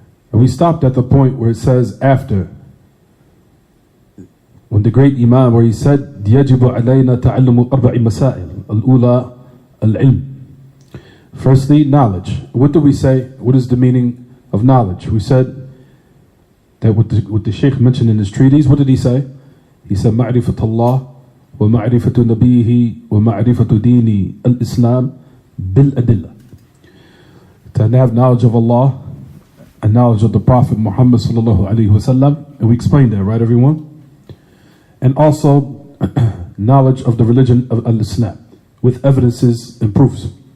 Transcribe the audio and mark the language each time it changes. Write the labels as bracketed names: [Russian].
[English] And we stopped at the point where it says after, when the great Imam, where he said, [Arabic] يَجِبُ عَلَيْنَا تَعَلُّمُ أَرْبَعِ مَسَائِلِ الْأُولَى الْعِلْمِ. [English] Firstly, knowledge. What do we say? What is the meaning of knowledge? We said that what the Shaykh mentioned in his treatise, what did he say? He said, [Arabic] مَعْرِفَةُ اللَّهِ وَمَعْرِفَةُ نَبِيهِ وَمَعْرِفَةُ دِينِ الْإِسْلَامِ بِالْأَدِلَّةِ. [English] To have knowledge of Allah and knowledge of the Prophet Muhammad sallallahu alaihi wasallam, and we explained that, right, everyone? And also knowledge of the religion of Al-Islam with evidences and proofs.